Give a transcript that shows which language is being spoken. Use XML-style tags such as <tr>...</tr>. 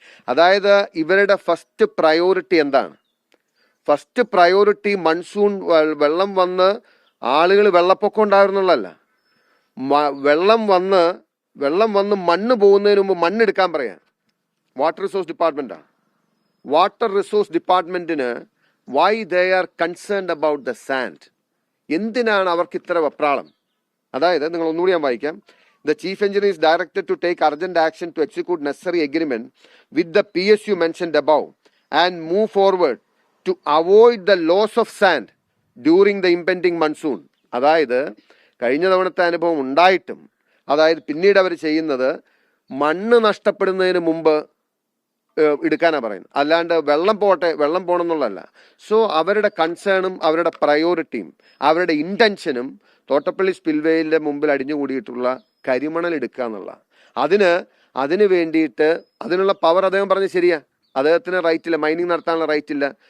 <ml>അതായത് ഇവരുടെ first priority എന്താണ്? ഫസ്റ്റ് പ്രയോറിറ്റി മൺസൂൺ വെള്ളം വന്ന് ആളുകൾ വെള്ളപ്പൊക്കം ഉണ്ടാകുന്നുള്ളതല്ല. വെള്ളം വന്ന് മണ്ണ് പോകുന്നതിന് മുമ്പ് മണ്ണെടുക്കാൻ പറയാം water resource ഡിപ്പാർട്ട്മെന്റാണ്.</ml> <en>Water resource ഡിപ്പാർട്ട്മെന്റിന് why they are concerned about the sand?</en> <ml>എന്തിനാണ് അവർക്ക് ഇത്ര വെപ്രാളം? അതായത് നിങ്ങൾ ഒന്നുകൂടി ഞാൻ വായിക്കാം.</ml> <en>The chief engineer is directed to take urgent action to execute necessary agreement with the PSU mentioned above and move forward to avoid the loss of sand during the impending monsoon.</en> <ml>അതായത് കഴിഞ്ഞ തവണത്തെ അനുഭവം ഉണ്ടായിട്ടും പിന്നീട് അവർ ചെയ്യുന്നത് മണ്ണ് നഷ്ടപ്പെടുന്നതിന് മുമ്പ് എടുക്കാനാണ് പറയുന്നത്, അല്ലാണ്ട് വെള്ളം പോകണം എന്നുള്ളതല്ല. സോ അവരുടെ കൺസേണും അവരുടെ പ്രയോറിറ്റിയും അവരുടെ ഇന്റൻഷനും തോട്ടപ്പള്ളി സ്പിൽവേയിൻ്റെ മുമ്പിൽ അടിഞ്ഞുകൂടിയിട്ടുള്ള കരിമണൽ എടുക്കുക എന്നുള്ള അതിന് വേണ്ടിയിട്ട് അതിനുള്ള പവർ അദ്ദേഹം പറഞ്ഞ് ശരിയാ, അദ്ദേഹത്തിന് റൈറ്റ് ഇല്ല, മൈനിങ് നടത്താനുള്ള റൈറ്റ് ഇല്ല.</ml>